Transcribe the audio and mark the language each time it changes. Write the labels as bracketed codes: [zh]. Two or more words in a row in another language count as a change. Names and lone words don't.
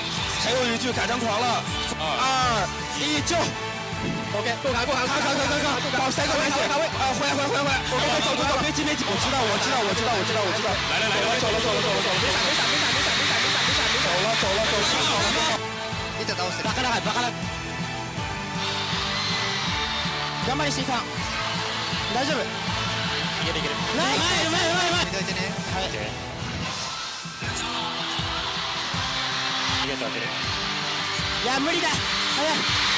[zh] 还有一句改张狂了。2、1，救。OK， 够卡，好，3个位置，回来。走，别急，我知道。来，走了。你这都是。 [ja] バカだ。頑張りしていかん。大丈夫。いける。前。見といてね。はい。逃げて当てる。いや、無理だ。早い。